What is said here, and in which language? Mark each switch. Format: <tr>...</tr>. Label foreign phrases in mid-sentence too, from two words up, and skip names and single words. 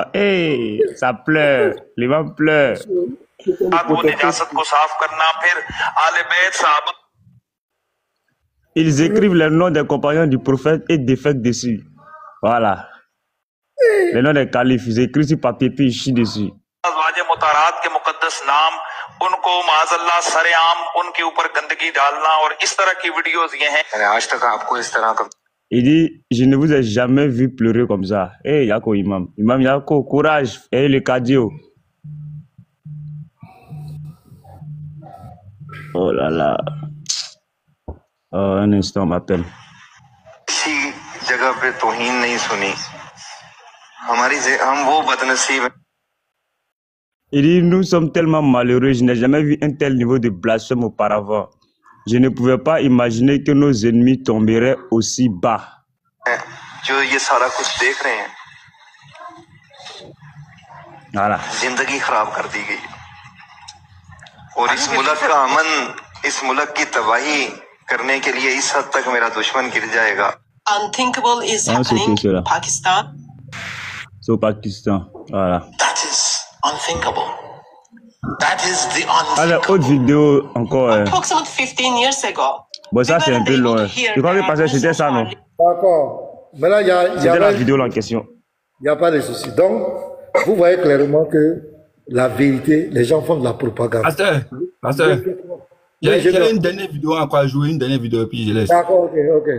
<fr>Hey, ça pleure. Les gens pleurent. Ils écrivent les noms des compagnons du prophète et défectent dessus. Voilà. Les noms des califes, ils écrivent sur papier puis ils chient dessus.</fr> <ur>ان کو ماجلہ سرِعام ان کے اوپر گندگی ڈالنا اور اس طرح کی ویڈیوز یہ ہیں. آج تک آپ کو اس طرح کا</ur> <fr>Il dit, je ne vous ai jamais vu pleurer comme ça. Eh, Yako Imam. Imam Yako, courage. Eh, le cardio. Oh là là. Oh, un instant, m'appelle.</fr> <ur>کسی جگہ پہ توہین نہیں سنی. ہم وہ بدنصیب ہیں.</ur> <fr>Il dit, nous sommes tellement malheureux, je n'ai jamais vu un tel niveau de blasphème auparavant. Je ne pouvais pas imaginer que nos ennemis tomberaient aussi bas. Voilà.</fr> <ur>زندگی خراب کر دی گئی اور اس ملک کا امن، اس ملک کی تباہی کرنے کے لیے اس حد تک میرا دشمن گر جائے گا.</ur> <en>Unthinkable is happening in Pakistan.</en> <fr>So Pakistan, voilà.</fr> <en>That is unthinkable. That is the</en> <fr>Alors, autre vidéo encore.</fr> <en>Approximately 15 years ago.</en> <fr>Bon, ça c'est un peu long. Je crois que parce que c'était ça, non? D'accord. Mais là, il y a la vidéo en question. Il n'y a pas de souci. Donc, vous voyez clairement que la vérité, les gens font de la propagande. Pasteur, il y a une dernière vidéo encore à jouer, une dernière vidéo, puis je laisse.</fr>